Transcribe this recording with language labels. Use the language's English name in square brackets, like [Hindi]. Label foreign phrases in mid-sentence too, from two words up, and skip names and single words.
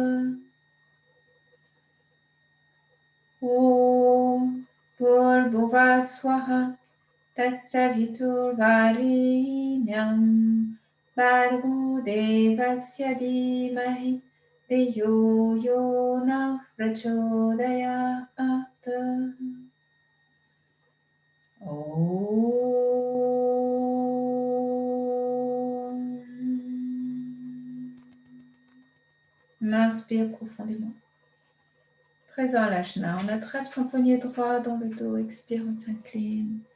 [Sanskrit] Om Bhurvubha Swaha Tatsaviturvarenyam Bhargo Devasya Dhimahi Dhiyo Yonah Prachodayat. [French] On inspire profondément. Présent l'ajna, on attrape son poignet droit dans le dos, expire, on s'incline.